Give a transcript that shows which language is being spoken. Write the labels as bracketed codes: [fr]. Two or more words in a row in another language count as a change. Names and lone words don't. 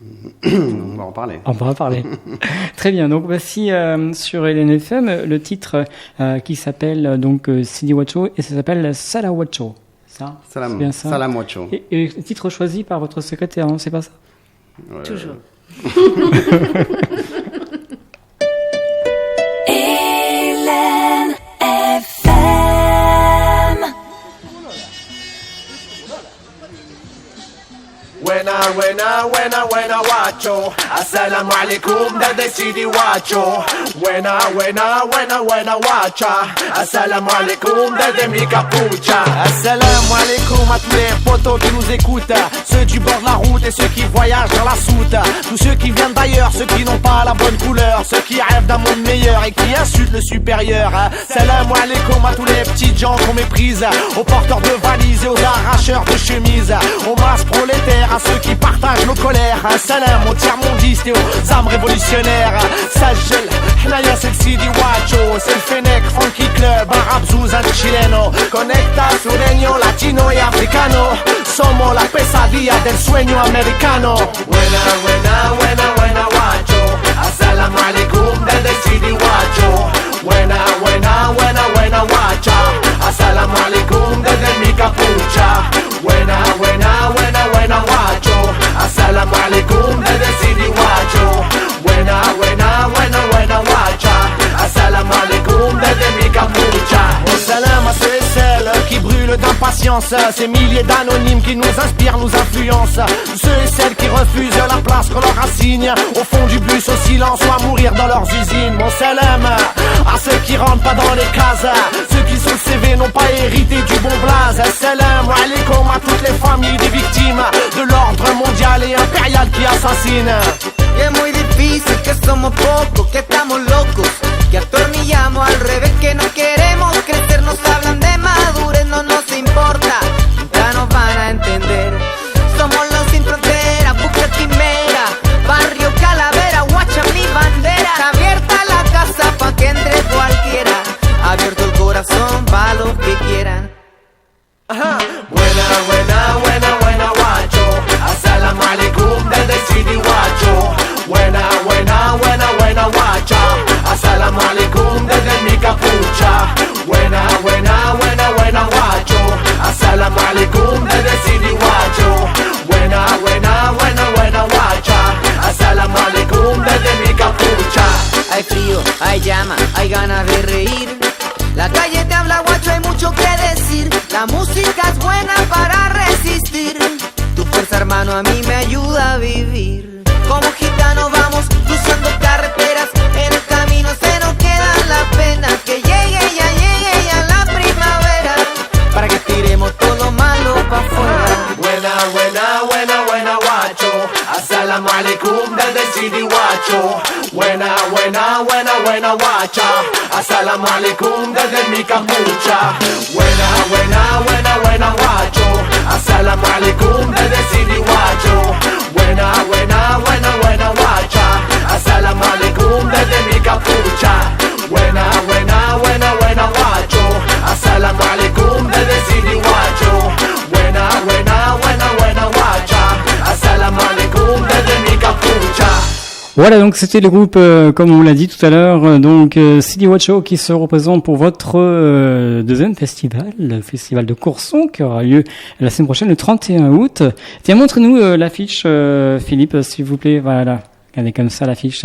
[fr] On va en parler. On va en parler. Très bien. Donc voici sur LNFM le titre qui s'appelle donc Sidi Wacho et ça s'appelle Salam Wacho. Ça, Salam, c'est bien ça. Salam Wacho. Et le titre choisi par votre secrétaire, non, c'est pas ça? Toujours. [es] Wena wacho. [ar] السلام عليكم دادا Sidi Wacho. [es] Wena wacha. [ar] السلام عليكم دادا [es] mi capucha. [ar] السلام عليكم [fr] à tous les potos qui nous écoutent, ceux du bord de la route et ceux qui voyagent dans la soute, tous ceux qui viennent d'ailleurs, ceux qui n'ont pas la bonne couleur, ceux qui rêvent d'un monde meilleur et qui insultent le supérieur. [ar] السلام عليكم [fr] à tous les petites gens qu'on méprise, aux porteurs de valises et aux arracheurs de chemises, aux masses prolétaires, à ceux qui partagent nos colères. Salam aux tiers-mondistes et aux âmes révolutionnaires. Sajel, Hnaya c'est le Sidi Wacho, c'est le Fennec Funky Club, arabe, zouzan, [es] chileno. Conecta sureño, latino y africano. Somos la pesadilla del sueño americano. Buena wacho. [ar] السلام عليكم [es] desde Sidi Wacho. Buena wacha. [ar] السلام عليكم [es] desde mi capucha. Buena wacho. [ar] السلام عليكم [es] desde Sidi Wacho. Buena wacha. [ar] السلام عليكم [es] desde mi capucha. [fr] Au salam à ceux et celles qui brûlent d'impatience, ces milliers d'anonymes qui nous inspirent, nous influencent, ceux et celles qui refusent la place qu'on leur assigne, au fond du bus au silence ou à mourir dans leurs usines. Mon salam à ceux qui rentrent pas dans les cases, ceux qui sur le CV n'ont pas hérité du bon blaze. [ar] سلام عليكم [fr] à toutes les familles des victimes de l'ordre mondial et impérial qui assassine. [es] Y es muy difícil, que somos pocos, que estamos locos, que atornillamos al revés, que no queremos crecer. Nos hablan de madurez, no nos importa, ya nos van a entender. Somos los sin frontera, Buca Quimera, Barrio Calavera, guacha mi bandera. Abierta la casa pa' que entre cualquiera, abierto el corazón pa' los que quieran. Buena wacho. [ar] السلام عليكم desde Sidi Wacho. [es] Buena wacha. [ar] السلام عليكم [es] desde mi capucha. Buena wacho. [ar] السلام عليكم [es] desde Sidi Wacho. Buena wacha. [ar] السلام عليكم [es] desde mi capucha. Hay frío, hay llama, hay ganas de reír. La calle te habla guacho, hay mucho que decir. La música es buena para resistir. Tu fuerza, hermano, a mí me ayuda a vivir. Como gitanos vamos cruzando carreteras. En el camino se nos queda la pena. Que llegue ya la primavera, para que tiremos todo lo malo pa' afuera. Buena wacho. [ar] السلام عليكم [es] desde Sidi Wacho. Buena wacha. [ar] السلام عليكم [es] desde mi capucha. Buena wacho. [ar] السلام عليكم [es] desde Sidi Wacho. Buena wacha. [ar] السلام عليكم [es] desde mi capucha. Buena wacho. [ar] السلام عليكم [es] desde Sidi Wacho. Buena wacha. [ar] السلام عليكم [es] desde mi capucha. [fr] Voilà, donc c'était le groupe, comme on l'a dit tout à l'heure, donc Sidi Wacho qui se représente pour votre deuxième festival, le festival de Courson, qui aura lieu la semaine prochaine, le 31 août. Tiens, montre-nous l'affiche, Philippe, s'il vous plaît. Voilà, regardez comme ça l'affiche.